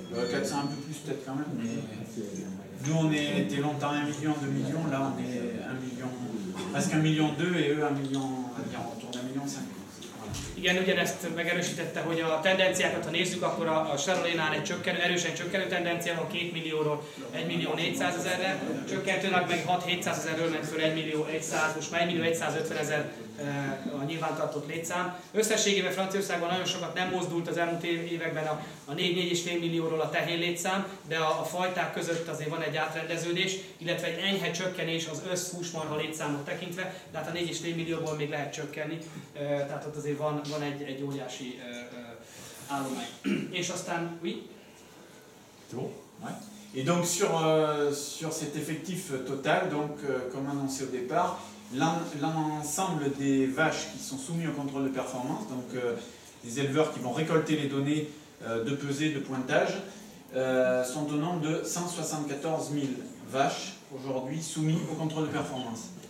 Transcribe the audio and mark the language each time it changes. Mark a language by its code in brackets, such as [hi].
[fr] 400 un peu plus peut-être quand même, mais nous on était longtemps 1 million, 2 millions, là on est 1 million, presque 1 million 2 et eux 1 million, on va dire autour d'1 million 5. [hu] Igen, ugyanezt megerősítette, hogy a tendenciákat, ha nézzük, akkor a Charolaisnál egy erősen csökkenő tendencia van 2 millióról 1.400.000-re, csökkentőnek meg 6-700.000-ről ment föl 1.100.000, most már 1.150.000 a nyilvántartott létszám. Összességében Franciaországban nagyon sokat nem mozdult az elmúlt években a 4-4,5 millióról a tehén létszám, de a fajták között azért van egy átrendeződés, illetve egy enyhe csökkenés az összhúsmarha létszámot tekintve, de hát a 4,5 millióból még lehet csökkenni, tehát ott azért van egy óriási állomány. És aztán, [fr] oui? Et donc sur cet effectif total, donc comme annoncé au départ, l'ensemble des vaches qui sont soumises au contrôle de performance, donc des éleveurs qui vont récolter les données de pesée, de pointage, sont au nombre de 174 000 vaches aujourd'hui soumises au contrôle de performance.